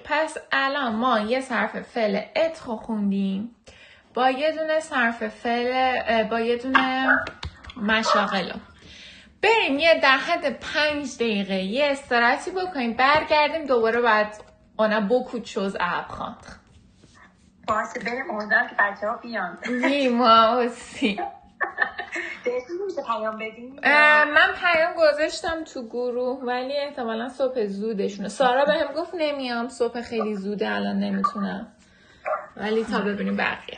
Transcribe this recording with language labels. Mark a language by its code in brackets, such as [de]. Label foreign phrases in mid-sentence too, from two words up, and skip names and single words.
[fa] پس الان ما یه صرف فعل ات خوندیم با یه دونه صرف فعل با یه دونه مشاغل. بریم یه در حد 5 دقیقه یه استراحتی بکنیم، برگردیم دوباره بعد اونا [fr] beaucoup de choses à apprendre. [fa] باشه بریم اونجا که بچه ها بیان. ما aussi. بهتون میشه پیام بدیم؟ من پیام گذاشتم تو گروه ولی احتمالا صبح زودشونه. سارا بهم گفت نمیام، صبح خیلی زوده الان نمیتونم، ولی تا ببینیم بقیه.